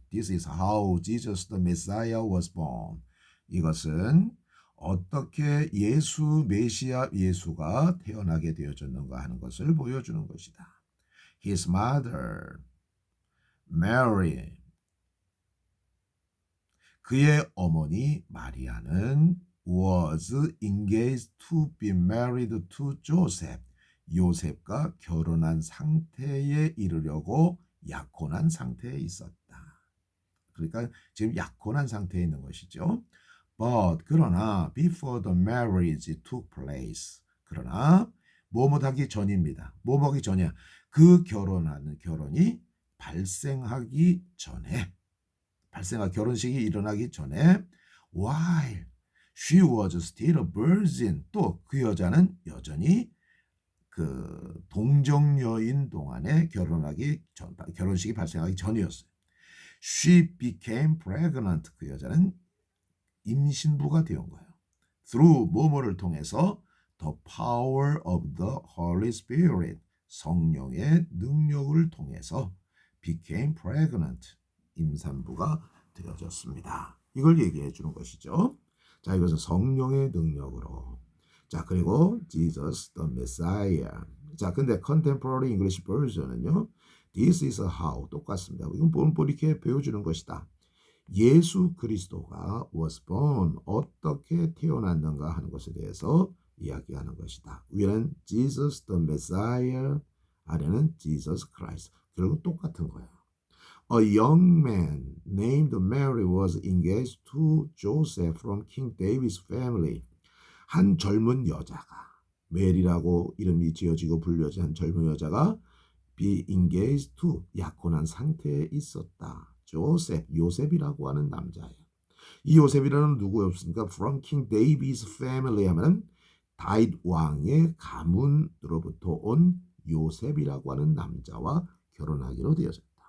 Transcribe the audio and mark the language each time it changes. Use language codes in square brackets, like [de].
[en] This is how Jesus the Messiah was born. [ko] 이것은 어떻게 예수가 태어나게 되어졌는가 하는 것을 보여주는 것이다. [en] His mother, Mary, [ko] 그의 어머니 마리아는 [en] was engaged to be married to Joseph. [ko] 요셉과 결혼한 상태에 이르려고 약혼한 상태에 있었다. 그러니까 지금 약혼한 상태에 있는 것이죠. [en] But [ko] 그러나 [en] before the marriage took place, [ko] 그러나 뭐뭐하기 전입니다. 뭐뭐하기 전이야. 그 결혼이 발생하기 전에, 결혼식이 일어나기 전에, [en] while she was still a virgin, [ko] 또 그 여자는 여전히 그 동정녀인 동안에 결혼식이 발생하기 전이었어요. [en] She became pregnant, [ko] 그 여자는 임신부가 되온 거예요. [en] Through [ko] 뭐뭐를 통해서 [en] the power of the Holy Spirit, [ko] 성령의 능력을 통해서 [en] became pregnant, [ko] 임산부가 되어졌습니다. 이걸 얘기해 주는 것이죠. 자, 이것은 성령의 능력으로. 자, 그리고 Jesus the Messiah. 자, 근데 Contemporary English Version은요. [en] This is how [ko] 똑같습니다. 이건 뭐 이렇게 배워주는 것이다. 예수 그리스도가 [en] was born, [ko] 어떻게 태어났는가 하는 것에 대해서 이야기하는 것이다. 위는 Jesus the Messiah, 아래는 Jesus Christ. 결국 똑같은 거예요. [en] A young man named Mary was engaged to Joseph from King David's family. [ko] 한 젊은 여자가 메리라고 이름이 지어지고 불려진 한 젊은 여자가 [en] be engaged to [ko] 약혼한 상태에 있었다. 조셉, 요셉이라고 하는 남자예요. 이 요셉이라는 누구였습니까? [en] From King David's family [ko] 하면은 다윗 왕의 가문으로부터 온 요셉이라고 하는 남자와 결혼하기로 되어졌다.